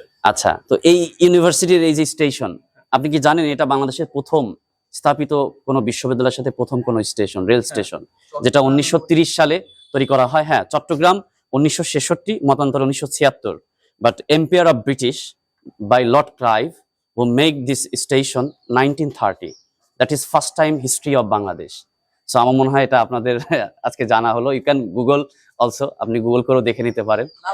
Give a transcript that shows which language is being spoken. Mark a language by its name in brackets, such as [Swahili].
[Bangla] আচ্ছা, তো এই ইউনিভার্সিটির এই যে স্টেশন, আপনি কি জানেন এটা বাংলাদেশের প্রথম স্থাপিত কোনো বিশ্ববিদ্যালয়ের সাথে প্রথম কোনো স্টেশন, রেল স্টেশন, যেটা 1930 সালে তৈরি করা হয়। হ্যাঁ, Chittagong 1966, মতান্তর 1976। [English] But empire of British by lord Clive who make this station 1930. That is first time history of Bangladesh. [Bangla] So আমার মনে হয় এটা আপনাদের আজকে জানা হলো। [English] you can Google also, [Bangla] আপনি গুগল করেও দেখে নিতে পারেন।